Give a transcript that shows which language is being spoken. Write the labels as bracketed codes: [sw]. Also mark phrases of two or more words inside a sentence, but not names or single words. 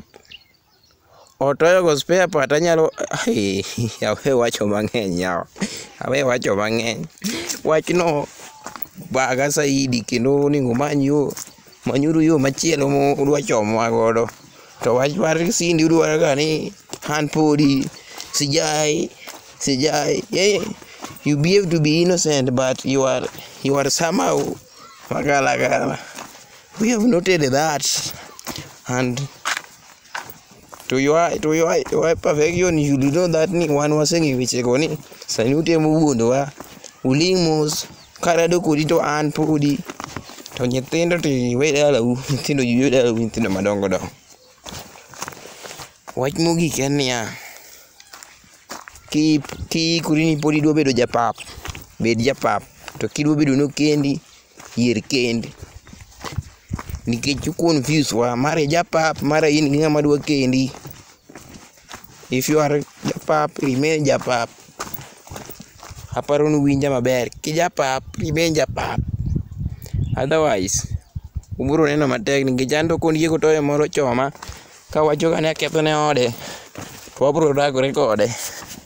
[luo] Otoyogo spare part anyalo awe wacho mang'eny yawa. Wachno baga saidi kendo onego manyuru yo machielo modwa chomowa godo. To wach mar sindi udwaro ga ni an podi sijai. [en] Yeah, you behave to be innocent, but you are somehow magala. We have noted that, and to your perfection, you do know that [luo] ni wan wasengi weche go ni sani utemo wuondowa uling'os karado kodi to an podi to nyithindo to iwe dalau, nyithindo madongo dongo. Wach mogik en niya, kiyikori ni pod idwa bedo japap, bed japap. To kidwa bedo nokendi, yier kendi. Nikech confuse wa, mara japap, mara in gi ng'ama dwa kendi. [en] If you are japap, remain japap. [luo] Aparo ni winja maber, kijapap, remain japap. Otherwise, ubiro neno matek nikech an to Ondiego toyo moro choma, kawacho ga ni aketho ne ode, to wabiro dagore kode.